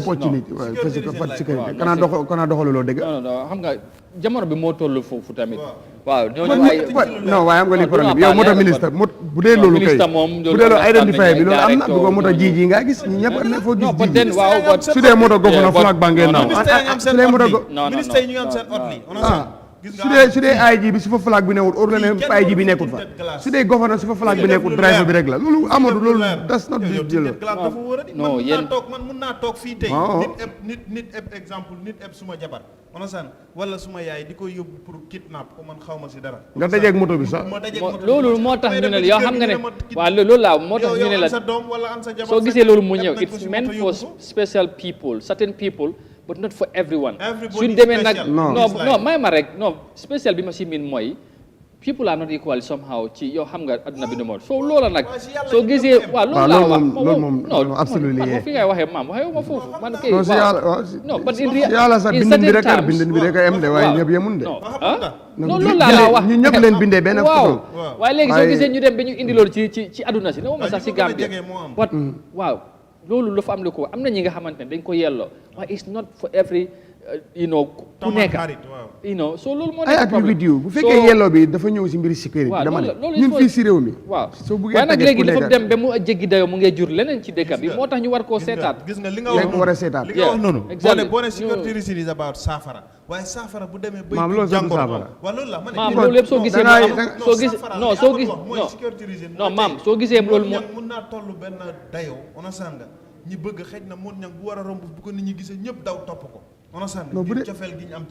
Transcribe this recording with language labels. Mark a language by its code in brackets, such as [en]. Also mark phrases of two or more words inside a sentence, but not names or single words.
[wo] opportunité waaw fa sécurité kanaa doxaluloo dëgg non xam nga jamono bi moo toll foofu tamit waaw ñooñu ay non waaye am nga li problème bi yow moto ministre bu dee loolu kay bu dee loolu identifié bi loolu am na bu ko moto ji nga gis ñi ñëpp am na foo gis ji su dee moto governor flag ba ngeen naaw su dee moto ministre yi ñu ngi am seen otli su dee IG bi su fa flag bi newul or la ne IG bi nekkul fa su dee governor su fa flag bi nekkul driver bi rek la loolu Amadou loolu [en] das not big deal [wo] non yéen man mun naa toog fii tey nit eb exemple nit eb suma jabar onasan wala suma yaay di ko yóbbu pour kidnap ko man xaw ma si dara nga dajeeg moto bi sax loolu moo tax ñu ne yow xam nga ne waaw loolu laa moo tax ñu ne la soo gisee loolu mu ñëw [en] it's meant for special people certain people but not for everyone [wo] suñ demee nag non may ma rek non spécial bi ma si miin mooy [en] people are not equal somehow [wo] ci yow xam nga adduna bi nu moo soo loola nag soo gisee waaw loolu laa wax loolu moom absolument man fi ngay waxee maam waxee ma foofu man kay non si yàlla [en] non but in [wo] yàlla sax bindin bi rek bindin bi rek a em de waaye ñëpp yemun de non loolu laa la wax ñu ñëpp leen bindee benn façon waaye léegi soo gisee ñu dem ba ñu indi loolu ci adduna si ne ma sax si Gambia but waaw loolu lu fa am lu ko am na ñi nga xamante ne dañ ko yelloo waaye [en] it's not for every [wo] ku nekk so loolu moo nekk problème [en] with you [wo] bu fekkee yelloo bi dafa ñëw si mbiri sécurité dama ne ñun fii si réew mi waaw soo buggee waaye nag léegi dafa dem ba mu jéggi dayoo mu ngay jur leneen ci dëkk bi moo tax ñu war koo seetaat gis nga li nga wax war a seetaat li nga wax noonu boo ne [en] security reason is about [wo] saafara waaye saafara bu demee ba maam loolu sax saafara waaw loolu la ma ne maam loolu lépp soo gisee soo gis non soo gis non maam soo gisee loolu mun naa toll benn dayoo ona sanga ñi bëgg xëj na moon ñang bu war a romb bu ko nit ñi gisee ñëpp daw topp ko ona sanga ngir cofeel gi ñu am ci